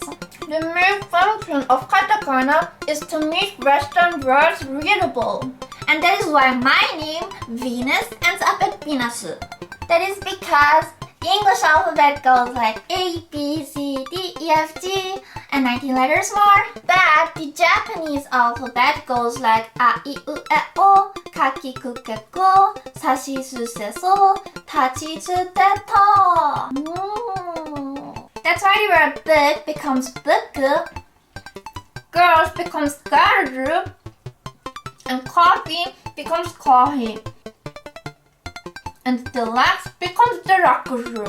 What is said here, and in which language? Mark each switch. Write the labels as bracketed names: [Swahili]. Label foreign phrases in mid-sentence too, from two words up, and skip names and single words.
[English] The main function of katakana is to make Western words readable. And that is why my name, Venus, ends up at Venus. That is because the English alphabet goes like A, B, C, D, E, F, G, and 19 letters more. But the Japanese alphabet goes like [Japanese] A, I, U, E, O, Kaki, Ku, Ke, Ko, Sashi, Su, Se, So, Tachi, Chu, Te, To. [English] That's why the word book becomes buku, girls becomes garu, and coffee becomes kohi. And deluxe becomes deluxe.